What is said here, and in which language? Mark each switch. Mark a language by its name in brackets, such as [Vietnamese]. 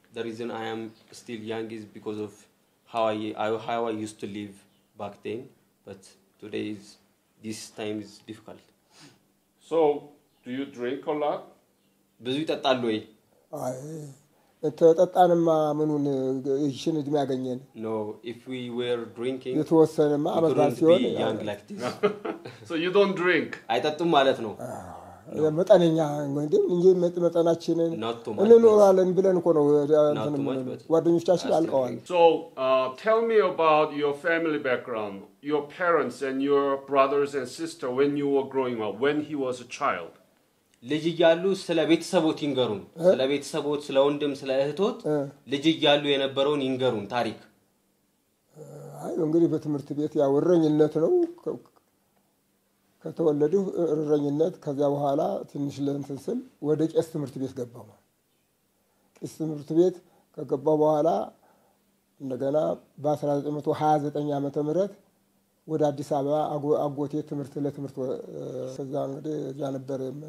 [English] The reason I am still young is because of how I used to live back then but today is this time is difficult So do you drink a lot [Amharic] ብዙ ይጠጣሉ ወይ አይ ተጠጣንማ ምኑን ይሽን እድሜ ያገኘን [English] No if we were drinking [Amharic] የተወሰነማ አመት ሲሆን [English] young like this So you don't drink [Amharic] አይጠጡም ማለት ነው መጠነኛ እንጂ መጠናችንን እንኖራለን ብለን እኮ ነው ጓደኞቻችን አልቀዋል [English] So tell me about your family background your parents and your brothers and sister when you were growing up when he was a child [Amharic] ልጅ ይያሉ ስለ ቤተሰቦት ይንገሩን ስለ ቤተሰቦት ስለ ወንድም ስለ እህቶት ልጅ ይያሉ የነበረውን ይንገሩን ታሪክ አይ እንግዲህ በትምህርት ቤት ያው እረኝነት ነው ከተወለዱ እረኝነት ከዛ በኋላ ትንሽ ለእንትን ስል ወደ ቄስ ትምህርት ቤት ገባሁ ቄስ ትምህርት ቤት ከገባሁ በኋላ እንደገና በ1929 ዓመተ ምህረት ወደ አዲስ አበባ አጎቴ ትምህርት ለትምህርት ከዛ እንግዲህ እዛ ነበር